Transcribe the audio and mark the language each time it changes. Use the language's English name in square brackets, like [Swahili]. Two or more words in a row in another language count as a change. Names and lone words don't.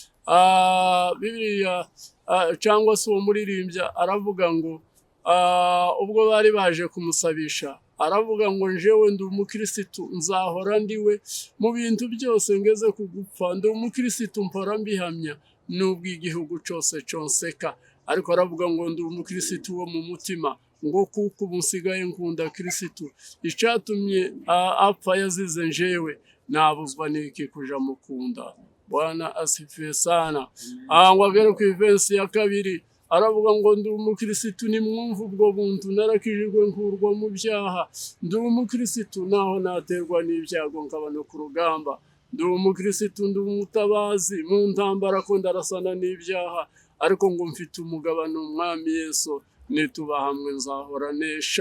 [Kinyarwanda] Bibiliya cyangwa se uwo muririmbyi aravuga ngo ubwo bari baje kumusabisha, aravuga ngo njewe ndi umukirisitu, nzahora ndiwe mu bintu byose ngeze ku gupfa, ndi umukirisitu mpora mbihamya nubwo igihugu cyose cyonseka. Ariko aravuga ngo ndi umukirisitu wo mu mutima, ngo kuko ubu nsigaye nkunda kirisitu, icyatumye apfa yazize njewe, nabuzwa n'iki kuja mukunda. [Swahili] Bwana asifiwe sana. [Kinyarwanda] Ngo agere ku ivensi ya 2, aravuga ngo ndi umukirisitu nimwumva ubwo buntu, narakijijwe nkurwa mu byaha, ndi umukirisitu naho naterwa n'ibyago nkaba no ku rugamba, ndi umukirisitu ndi umutabazi mu ntambara ko ndarasana n'ibyaha, ariko ngo mfite umugabane umwami Yesu, nituba hamwe nzahora nesha.